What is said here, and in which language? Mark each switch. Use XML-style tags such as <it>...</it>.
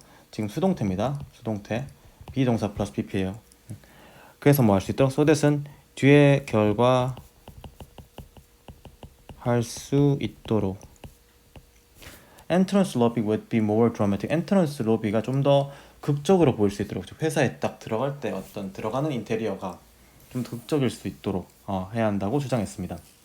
<ko>지금 수동태입니다. 수동태. 비동사 플러스 pp예요. 그래서 뭐 할 수 있도록, so that은 뒤에 결과 할 수 있도록.</ko> <en>entrance lobby would be more dramatic.</en> <ko>entrance lobby가 좀 더 극적으로 보일 수 있도록, 회사에 딱 들어갈 때 어떤 들어가는 인테리어가 좀 극적일 수 있도록 해야 한다고 주장했습니다.</ko>